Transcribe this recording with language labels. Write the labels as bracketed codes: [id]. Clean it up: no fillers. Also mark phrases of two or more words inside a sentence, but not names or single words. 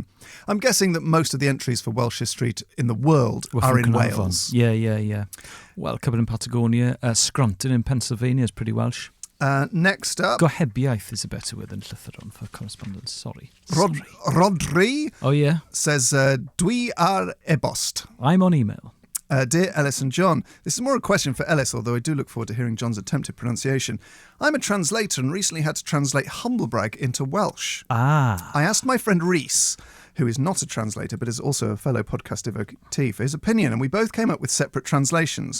[en] I'm guessing that most of the entries for Welshest street in the world are in Carnarvon. Wales. Yeah. Well, a couple in Patagonia. Scranton in Pennsylvania is pretty Welsh. Next up, [cy] Gohebiaeth [en] is a better word than llythyron for correspondence. Sorry. Rodri Oh, yeah? says, [cy] Dwi ar e-bost. [en] I'm on email. Dear Elis and John, this is more a question for Elis, although I do look forward to hearing John's attempted pronunciation. I'm a translator and recently had to translate humblebrag into Welsh. Ah. I asked my friend Rhys, who is not a translator but is also a fellow podcast devotee, for his opinion, and we both came up with separate translations.